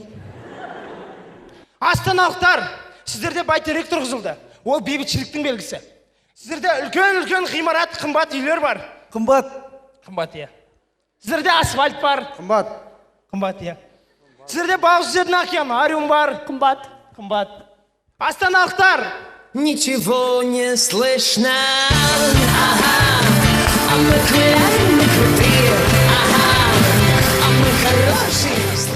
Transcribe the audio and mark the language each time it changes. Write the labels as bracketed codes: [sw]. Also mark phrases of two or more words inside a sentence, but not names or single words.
[kk] Астаналықтар, сіздерде бәйтерек тұрғызылды. Ол бейбітшіліктің белгісі. Сіздерде үлкен ғимарат, қымбат үйлер бар. Қымбат, иә. Сіздерде асфальт бар. қымбат, иә. Сіздерде балық жүзетін аквариум бар. Қымбат. Астаналықтар. [ru] Ничего не слышно. А мы крутые, а мы хорошие.